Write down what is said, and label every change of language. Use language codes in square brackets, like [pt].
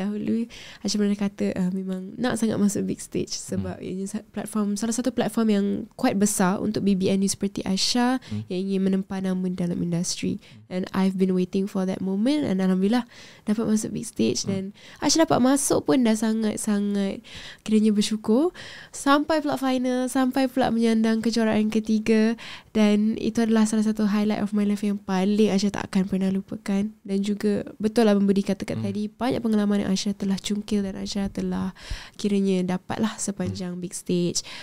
[ms] Dahulu Aisyah pernah kata memang nak sangat masuk big stage sebab ini salah satu platform yang quite besar untuk BBNU seperti Aisyah yang ingin menempa nama dalam industri. [en] And I've been waiting for that moment, and Alhamdulillah [ms] dapat masuk [en] big stage. [ms] Dan Aisyah dapat masuk pun dah sangat-sangat kiranya bersyukur. Sampai pula final, sampai pula menyandang kejuaraan ketiga, dan itu adalah salah satu [en] highlight of my life [ms] yang paling Aisyah tak akan pernah lupakan. Dan juga betul lah Abang Budi katakan tadi, banyak pengalaman yang Aisyah telah cungkil dan Aisyah telah kiranya dapatlah sepanjang big stage.